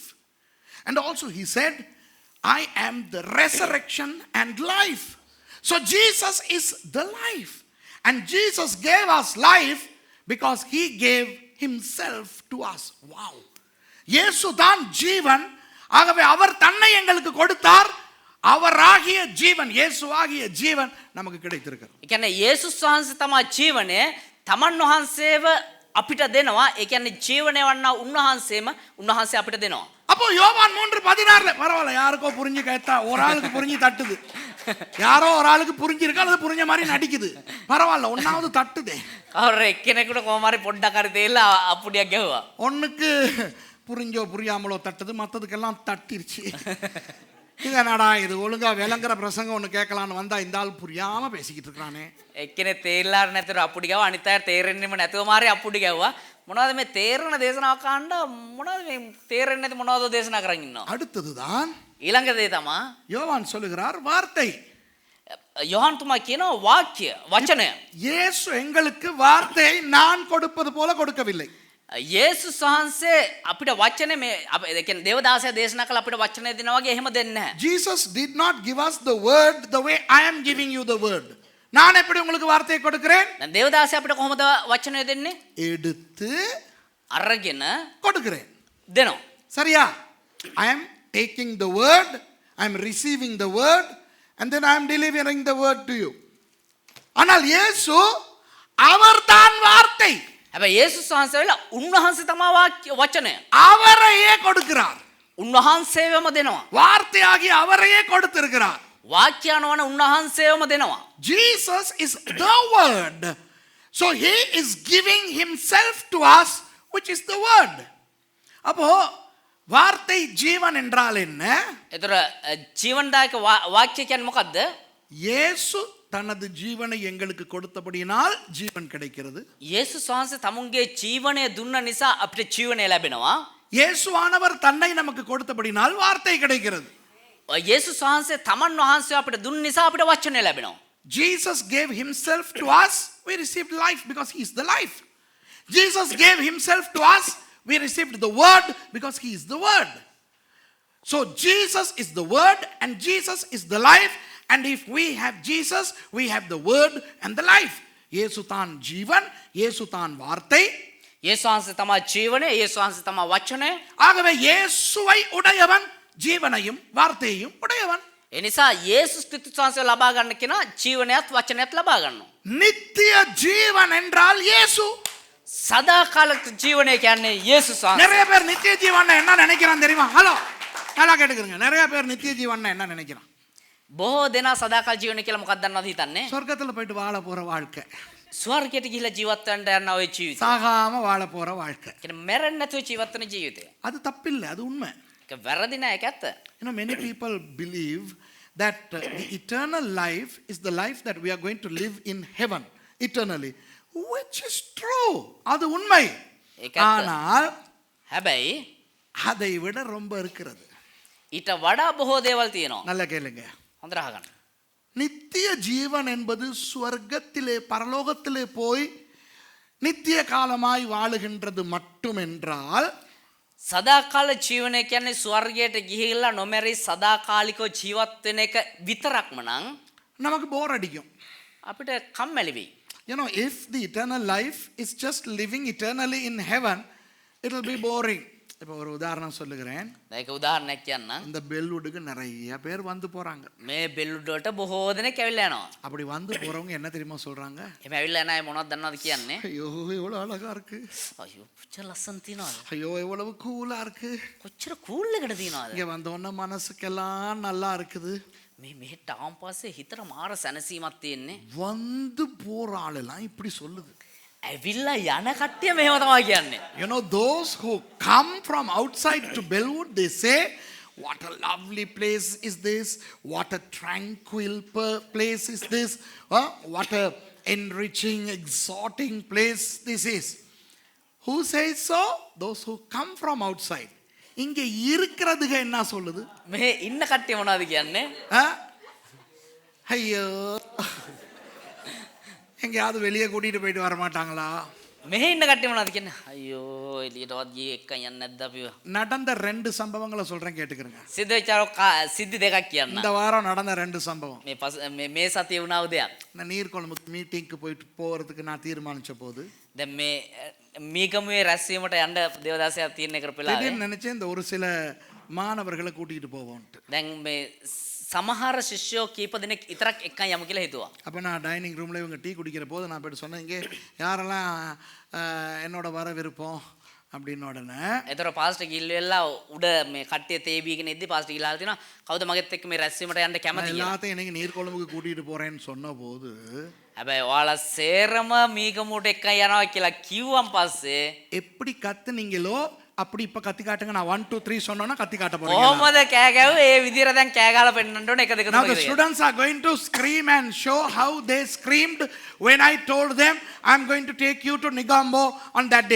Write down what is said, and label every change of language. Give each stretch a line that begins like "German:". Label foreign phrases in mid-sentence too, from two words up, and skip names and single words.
English: And also he said, I am the resurrection and life. So Jesus is the life. And Jesus gave us life because he gave himself to us.
Tamil: Wow. இயேசு தான் ஜீவன். ஆகவே அவர் தன்னை எங்களுக்கு கொடுத்தார். அவராகிய ஜீவன், இயேசுவாகிய ஜீவன் நமக்கு கிடைத்திருக்கிறது.
Sinhala: ඒ කියන්නේ යේසුස් වහන්සේ තමයි ජීවනය. තමන් වහන්සේව අපිට දෙනවා. ඒ කියන්නේ ජීවනය වන්නා උන්වහන්සේ අපිට දෙනවා.
Tamil: அப்போ யோவான் 3:16 பரவாயில்ல, யாருக்கோ புரிஞ்சு கேட்டா ஒரு ஆளுக்கு புரிஞ்சு தட்டுது. யாரோ ஒரு ஆளுக்கு புரிஞ்சிருக்கா, அது புரிஞ்ச மாதிரி நடிக்குது. பரவாயில்ல, ஒன்னாவது தட்டுதே.
Sinhala: කවුරු එක්කෙනෙකුට කොහොම හරි පොඩ්ඩක් හරි තේලා අප්පුඩියක් ගැහුවා.
Tamil: ஒண்ணுக்கு புரிஞ்சோ புரியாமலோ தட்டுது, மற்றதுக்கெல்லாம் தட்டிருச்சு. இது என்னடா இது, ஒழுங்கா விளங்குற பிரசங்கம் ஒன்று கேட்கலான்னு வந்தா இந்த ஆள் புரியாம பேசிக்கிட்டு இருக்கானே.
Sinhala: එක්කෙනෙක් තේරලා නැතුව අප්පුඩි ගැහුවා. අනිත් අය තේරෙන්නෙම නැතුව මාරේ අප්පුඩි ගැහුවා. මොනවද මේ තේරෙන දේශනාවක් අහන්න මොනවද මේ තේරෙන්නේ නැති මොනවද දේශනා කරන් ඉන්නවා.
Tamil: அடுத்ததுதான்
Sinhala: ඊළඟ දේ තමයි
Tamil: யோவான் சொல்லுகிறார், வார்த்தை.
Sinhala: යොහන් තුමා කියනවා වාක්‍ය වචනය.
Tamil: இயேசு எங்களுக்கு வார்த்தையை நான் கொடுப்பது போல கொடுக்கவில்லை.
Sinhala: යේසුස් වහන්සේ අපිට වචනේ මේ ඒ කියන්නේ දේවදාසයා දේශනා කළ අපිට වචනේ දෙනවා වගේ එහෙම දෙන්නේ නැහැ.
English: Jesus did not give us the word the way I am giving you the word.
Tamil: நான் எப்படி உங்களுக்கு வார்த்தையை கொடுக்கிறேன்?
Sinhala: දැන් දේවදාසයා අපිට කොහොමද වචනේ දෙන්නේ?
Tamil: எடுத்து
Sinhala: අරගෙන
Tamil: கொடுக்கிறேன்.
Sinhala: දෙනවා.
Tamil: சரியா?
English: I am taking the word, I am receiving the word and then I am delivering the word to you.
Tamil: ஆனால் இயேசு அவர்தான் வார்த்தை.
Sinhala: හැබැයි යේසුස් වහන්සේ වෙලා උන්වහන්සේ තමයි වචනය.
Tamil: அவரையே கொடுக்கிறார்.
Sinhala: උන්වහන්සේවම දෙනවා.
Tamil: வார்த்தையாகி அவரையே கொடுத்திருக்கிறார்.
Sinhala: වාක්‍යයන්වන උන්වහන්සේවම දෙනවා.
English: Jesus is the word. So he is giving himself to us, which is the word.
Tamil: அப்போ வார்த்தை ஜீவன் என்றால் என்ன?
Sinhala: ඒතර ජීවනදායක වාක්‍ය කියන්නේ මොකද්ද?
Tamil: இயேசு தனது ஜீவனை எங்களுக்கு கொடுத்தபடியினால் ஜீவன் கிடைக்கிறது.
Sinhala: යේසුස් වහන්සේ තමුන්ගේ ජීවනය දුන්න නිසා අපිට ජීවනය ලැබෙනවා.
Tamil: இயேசுவானவர் தன்னை நமக்கு கொடுத்தபடினால் வார்த்தை கிடைக்கிறது.
Sinhala: යේසුස් වහන්සේ තමන් වහන්සේ අපිට දුන්න නිසා අපිට වචනය ලැබෙනවා.
English: Jesus gave himself to us, we received life because he is the life. Jesus gave himself to us, we received the word because he is the word. So Jesus is the word and Jesus is the life, and if we have Jesus, we have the word and the life.
Tamil: இயேசு தான் ஜீவன், இயேசு தான் வார்த்தை.
Sinhala: යේසුස් වහන්සේ තමයි ජීවනය, යේසුස් වහන්සේ තමයි වචනය.
Tamil: ஆகவே இயேசுவை உடையவன் ஜீவனையும் வார்த்தையையும் உடையவன்.
Sinhala: ඒ නිසා යේසුස් ක්‍රිස්තුස් වහන්සේ ලබා ගන්න කෙනා ජීවනයත් වචනයත් ලබා ගන්නවා.
Tamil: நித்திய ஜீவன் என்றால் இயேசு.
Sinhala: සදාකාලික ජීවනය කියන්නේ යේසුස් වහන්සේ.
Tamil: நிறைய பேர் நித்திய ஜீவன் என்ன நினைக்கிறான் தெரியுமா? ஹலோ நல்லா கேட்டுக்கிறங்க. நிறைய பேர் நித்திய ஜீவன் என்ன நினைக்கிறான்?
Sinhala: බොහෝ දෙනා සදාකාල ජීවනය කියලා මොකක්ද දන්නවද හිතන්නේ?
Tamil: சொர்க்கத்துல போயிட்டு வாழ போற வாழ்க்கை,
Sinhala: ස්වර්ගයට ගිහිලා ජීවත් වෙන්න යන ඔය ජීවිතය.
Tamil: சாகாம வாழ போற வாழ்க்கை.
Sinhala: කියන්නේ මැරෙන්නේ නැතුව ජීවත් වෙන ජීවිතය.
Tamil: அது தப்பில்லை, அது உண்மை.
Sinhala: ඒක වැරදි නෑ, ඒක ඇත්ත.
English: Many people believe that the eternal life is the life that we are going to live in heaven eternally, which is true.
Tamil: அது உண்மை.
Sinhala: ඒක ඇත්ත.
Tamil: ஆனால்
Sinhala: හැබැයි
Tamil: அதை விட ரொம்ப இருக்கிறது.
Sinhala: ඊට වඩා බොහෝ දේවල් තියෙනවා.
Tamil: நல்லா கேளுங்க.
Sinhala: හොඳට අහගන්න.
Tamil: நித்திய ஜீவன் என்பது ஸ்வர்க்கத்திலே பரலோகத்திலே போய் நித்திய காலமாய் வாழுகின்றது மட்டும் என்றால்,
Sinhala: සදාකාල ජීවනය කියන්නේ ස්වර්ගයට ගිහිල්ලා නොමැරි සදාකාලිකව ජීවත් වෙන එක විතරක්ම නම්
Tamil: நமக்கு போர் அடிக்கும்.
Sinhala: අපිට කම්මැලි වෙයි.
English: If the eternal life is just living eternally in heaven, it will be boring.
Tamil: இப்போ ஒரு உதாரணம் சொல்லுகிறேன்.
Sinhala: ඒක උදාහරණයක් කියන්නම්.
Tamil: இந்த பெல்வுட்டுக்கு நிறைய பேர் வந்து போறாங்க.
Sinhala: මේ බෙල්ලුඩ් වලට බොහෝ දෙනෙක් ඇවිල්ලා යනවා.
Tamil: அப்படி வந்து போறவங்க என்ன தெரியுமா சொல்றாங்க?
Sinhala: එහම ඇවිල්ලා යන අය මොනවද දන්නවද කියන්නේ?
Tamil: ஐயோ எவ்வளவு அழகா இருக்கு,
Sinhala: අයියෝ කොච්චර ලස්සන තියනවද,
Tamil: ஐயோ எவ்வளவு கூலா இருக்கு,
Sinhala: කොච්චර කූල් එකකට තියනවද,
Tamil: இங்க வந்தோன்னா மனசுக்கெல்லாம் நல்லா இருக்குது.
Sinhala: මේ මෙහෙට ආවන් පස්සේ හිතට මාර සැනසීමක් තියෙන්නේ.
Tamil: வந்து போற ஆளெல்லாம் இப்படி சொல்லுது.
Sinhala: ඇවිල්ලා යන කට්ටිය මෙහෙම තමයි කියන්නේ.
English: Those who come from outside to Bellwood, they say, what a lovely place is this, what a tranquil place is this, what a enriching, exhorting place this is. Who says so? Those who come from outside.
Tamil: இங்க இருக்கிறதுக என்ன சொல்லுது?
Sinhala: මේ ඉන්න කට්ටිය මොනවද කියන්නේ?
Tamil: ஐயோ, எங்கேயாவது வெளியே கூட்டிட்டு போயிட்டு வர மாட்டாங்களா?
Sinhala: මෙහෙ ඉන්න කට්ටිය මොනවද කියන්නේ? අයියෝ එළියටවත් ගියේ එක්කන් යන්නේ නැද්ද අපිව?
Tamil: நடந்த 2 சம்பவங்களை சொல்றேன் கேட்டுக்கிறங்க.
Sinhala: සිද්ධ වෙච්ච සිද්ධි දෙකක් කියන්න.
Tamil: இந்த வாரம் நடந்த 2 சம்பவம்.
Sinhala: මේ සතිය වුණා උදයක්.
Tamil: நான் நீர்கொழும்புக்கு மீட்டிங்க்கு போறதுக்கு நான் தீர்மானிச்ச போது,
Sinhala: දැන් මේ මීගමුවේ රැස්වීමට යන්න දේවදාසයක් තියෙන එකට පෙළාවේ.
Tamil: திடீர்னு நினைச்சேன் இந்த ஒரு சில மாணவர்களை கூட்டிட்டு போவோம்ட்டு.
Sinhala: දැන් මේ සමහර ශිෂ්‍යෝ කීප දෙනෙක් විතරක් එක්කන් යමු කියලා හිතුවා.
Tamil: அப்போ நான்
English: dining room
Tamil: இவங்க டீ குடிக்கிற போது நான் போய்ட்டு சொன்னேன், இங்கே யாரெல்லாம் என்னோட வர விருப்பம் அப்படின்னு. உடனே
Sinhala: එතකොට පාස්ටර් ගිල්වෙලා උඩ මේ කට්ටිය තේ බීගෙන ඉද්දි පාස්ටර් ගිහලා තියෙනවා කවුද මගෙත් එක්ක මේ රැස්වීමට යන්න කැමති කියලා.
Tamil: எல்லாத்தையும் இன்னைக்கு நீர்கொழும்புக்கு கூட்டிட்டு போறேன்னு சொன்ன போது,
Sinhala: හැබැයි ඔයාලා සේරම මීගමුවට එක්කන් යනවා කියලා කිව්වන් පස්සේ
Tamil: எப்படி கத்துனீங்களோ அப்படி இப்ப கத்தி காட்டுங்க. நான் 1 2 3 சொன்னோன்னா கத்தி காட்ட போறேன்.
Sinhala: කොහොමද කෑ ගැව්වේ ඒ විදිහට දැන් කෑ ගහලා පෙන්නන්න ඕනේ 1 2
English: Now 3 the students are going to scream and show how they screamed when I told them I'm going to take you to Nigambo on that day.